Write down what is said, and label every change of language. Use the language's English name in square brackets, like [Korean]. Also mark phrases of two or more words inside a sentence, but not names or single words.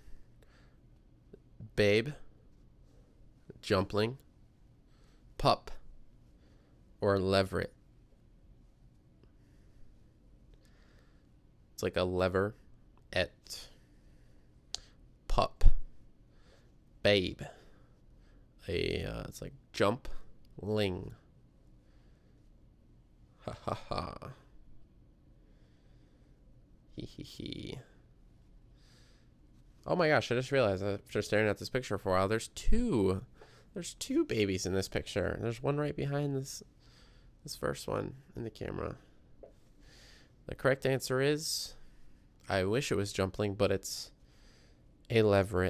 [English] Babe, jumpling, pup, or leveret. It's like a lever et pup, babe. It's like jump, ling. Ha ha ha. Hee hee hee. Oh my gosh, I just realized after staring at this picture for a while, there's two babies in this picture. There's one right behind this first one in the camera. The correct answer is, I wish it was jumpling, but it's a leveret.